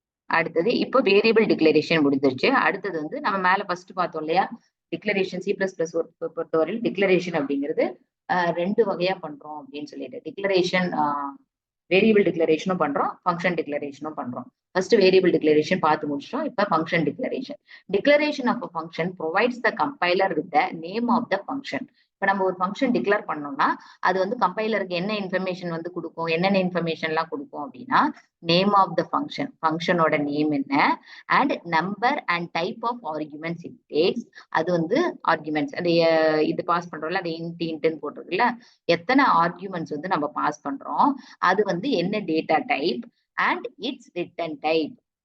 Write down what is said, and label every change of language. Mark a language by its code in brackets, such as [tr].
[ta] அடுத்தது இப்போ variable declaration முடிஞ்சிருச்சு. அடுத்தது வந்து நம்ம மேல ஃபர்ஸ்ட் பார்த்தோம் இல்லையா, டிக்ளரேஷன் C++ பொறுத்தவரையில் டிக்ளரேஷன் அப்படிங்கிறது ரெண்டு வகையா பண்றோம் அப்படின்னு சொல்லிட்டு, டிக்ளரேஷன் வேரியபிள் டிக்ளரேஷனும் பண்றோம், ஃபங்க்ஷன் டிக்ளரேஷனும் பண்றோம். ஃபர்ஸ்ட் வேரியபிள் டிக்ளரேஷன் பார்த்து முடிச்சிட்டோம். இப்ப function declaration. Declaration of [en] a function provides the compiler with the name of the function. [ta] இப்ப நம்ம ஒரு ஃபங்க்ஷன் டிக்ளேர் பண்ணோம்னா அது வந்து கம்பைலருக்கு என்ன இன்ஃபர்மேஷன் வந்து கொடுக்கும், என்னென்ன இன்ஃபர்மேஷன் எல்லாம் கொடுக்கும் அப்படின்னா name of the function, ஃபங்க்ஷனோட name என்ன, [en] And number and type of arguments it takes. [ta] அது வந்து ஆர்குமெண்ட்ஸ் அது இது பாஸ் பண்றோம்ல, அது இன்ட்னு போட்டிருக்குல்ல, எத்தனை ஆர்குமெண்ட்ஸ் வந்து நம்ம பாஸ் பண்றோம், அது வந்து என்ன data type [en] And its return type.